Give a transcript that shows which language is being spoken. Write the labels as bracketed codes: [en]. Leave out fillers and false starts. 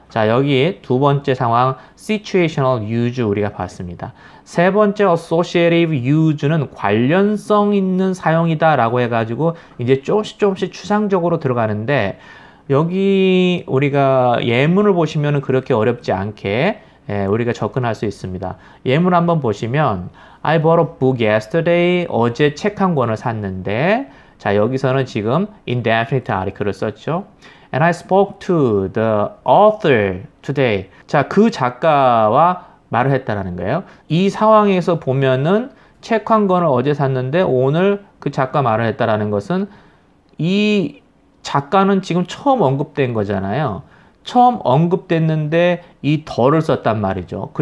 [ko] 자, 여기 두 번째 상황 situational use 우리가 봤습니다. 세 번째 associative use는 관련성 있는 사용이다 라고 해가지고 이제 조금씩 추상적으로 들어가는데 여기 우리가 예문을 보시면 그렇게 어렵지 않게 우리가 접근할 수 있습니다. 예문 한번 보시면 [en] I bought a book yesterday. [ko] 어제 책 한 권을 샀는데 자, 여기서는 지금 indefinite article을 썼죠. [en] And I spoke to the author today. [ko] 자, 그 작가와 말을 했다라는 거예요. 이 상황에서 보면은 책 한 권을 어제 샀는데 오늘 그 작가 말을 했다라는 것은 이 작가는 지금 처음 언급된 거잖아요. 처음 언급됐는데 이 더를 썼단 말이죠.